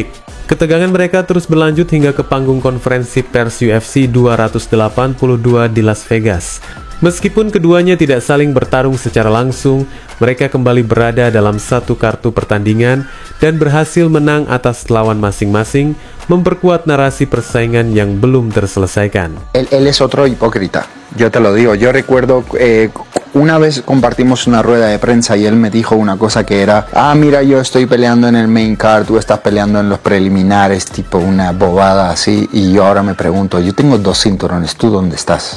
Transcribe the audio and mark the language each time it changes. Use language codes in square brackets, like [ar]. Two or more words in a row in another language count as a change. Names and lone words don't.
[id] Ketegangan mereka terus berlanjut hingga ke panggung konferensi pers UFC 282 di Las Vegas. Meskipun keduanya tidak saling bertarung secara langsung, mereka kembali berada dalam satu kartu pertandingan dan berhasil menang atas lawan masing-masing, memperkuat narasi persaingan yang belum terselesaikan. [es] Él es otro hipócrita, yo te lo digo. Yo recuerdo una vez compartimos una rueda de prensa y él me dijo una cosa que era: mira, yo estoy peleando en el [en] main card, [es] tú estás peleando en los preliminares, tipo una bobada así. Y yo ahora me pregunto, yo tengo 2 cinturones, ¿tú dónde estás?